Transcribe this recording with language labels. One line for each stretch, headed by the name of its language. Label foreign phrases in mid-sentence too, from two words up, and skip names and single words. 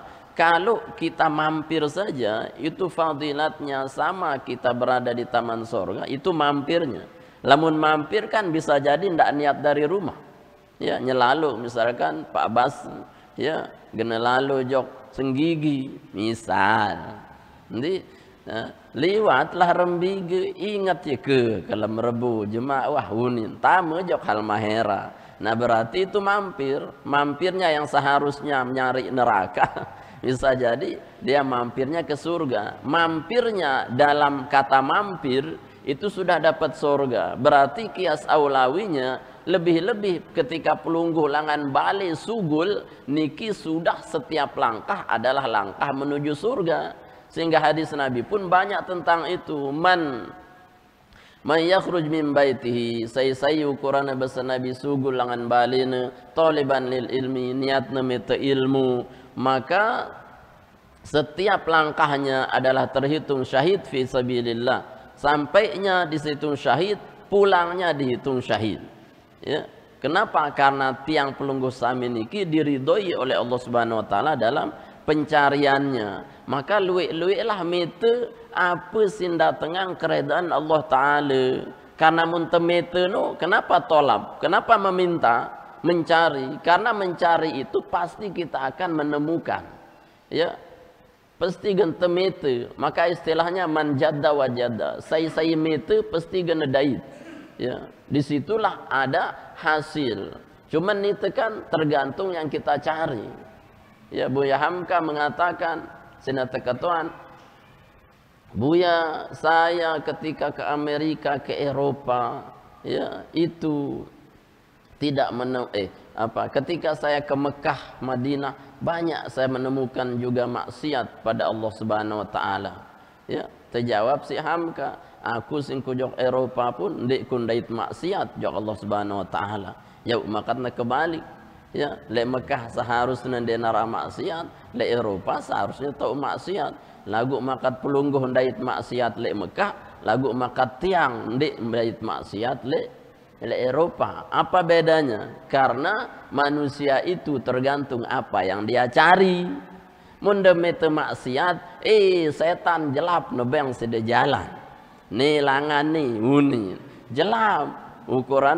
Indonesian: Kalau kita mampir saja itu fadilatnya sama kita berada di taman surga, itu mampirnya. Lamun mampir kan bisa jadi ndak niat dari rumah.
Sasak: Ya, nyelalu misalkan Pak Bas, ya, gena lalu jok senggigi misal. Nanti liwatlah rembige, ingat ya ke kalau merebu jemaah wah unin tamu jok hal mahera.
Indonesian: Nah, berarti itu mampirnya yang seharusnya mencari neraka bisa jadi dia mampirnya ke surga. Mampirnya dalam kata mampir itu sudah dapat surga, berarti kias aulawinya lebih-lebih ketika pelungguh langan balik sugul niki sudah setiap langkah adalah langkah menuju surga. Sehingga hadis Nabi pun banyak tentang itu.
Arabic: من يخرج من بيته,
Sasak: say ukuran bahasa Nabi sugul langan balina
Arabic: طالبا للعلم,
Sasak: niatna meta ilmu,
Indonesian: maka setiap langkahnya adalah terhitung syahid
Arabic: في سبيل الله.
Indonesian: Sampainya dihitung syahid, pulangnya dihitung syahid. Ya, kenapa? Karena
Sasak: tiang pelungguh sami niki
Indonesian: diridhoi oleh Allah
Arabic: سبحانه وتعالى
Indonesian: dalam pencariannya.
Sasak: Maka luwek-luwek lah mete apa sing datengan keredaan Allah taala. Karena muntemete no, kenapa tolab?
Indonesian: Kenapa meminta? Mencari. Karena mencari itu pasti kita akan menemukan.
Sasak: Ya. Pasti gentemete.
Indonesian: Maka istilahnya
Arabic: من جد وجد.
Sasak: Saya mete pasti genedait.
Indonesian: Ya, disitulah ada hasil. Cuman itu kan tergantung yang kita cari. Ya, Buya Hamka mengatakan, sinatekatuan, Buya, saya ketika ke Amerika, ke Eropa, ya, itu tidak ketika saya ke Mekah, Madinah, banyak saya menemukan juga maksiat pada Allah
Arabic: سبحانه وتعالى.
Indonesian: Ya, terjawab si Hamka,
Sasak: aku sing kujok Eropa pun ndik kundait maksiat jok Allah
Arabic: سبحانه وتعالى.
Indonesian: Ya, makanya kebalik. Ya, le Mekah seharusnya ndenara maksiat, le Eropa seharusnya tahu maksiat.
Sasak: Lagu makat pelungguh ndait maksiat le Mekah, lagu makat tiang ndik ndait maksiat le Eropa.
Indonesian: Apa bedanya? Karena manusia itu tergantung apa yang dia cari.
Sasak: Mundemete maksiat, setan jelap nebeng sede jalan. Nih langan nih, uni jelap ukuran.